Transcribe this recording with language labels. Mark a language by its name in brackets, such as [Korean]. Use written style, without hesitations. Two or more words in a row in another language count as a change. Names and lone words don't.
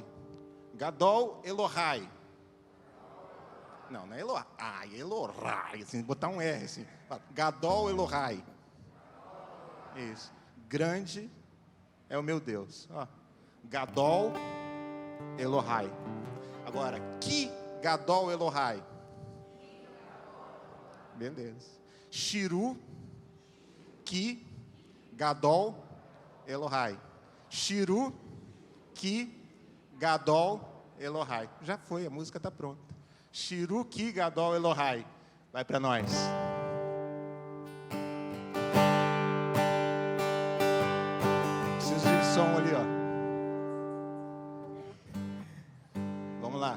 [Hebrew] גדול אלהי. [Portuguese] Não é Elohai. Elohai. Assim, botar um R assim. [Hebrew] גדול אלהי. [Portuguese] Isso. Grande é o meu Deus. [Hebrew] גדול אלהי. [Portuguese] Agora, que [Hebrew] גדול אלהי. [Portuguese] Beleza. [Hebrew] שירו, כי, גדול אלהי. שירו, כי, גדול אלהי. [Portuguese] Já foi, a música está pronta. [Hebrew] שירו, כי, גדול אלהי. [Portuguese] Vai para nós. Preciso de som ali, ó. Vamos lá.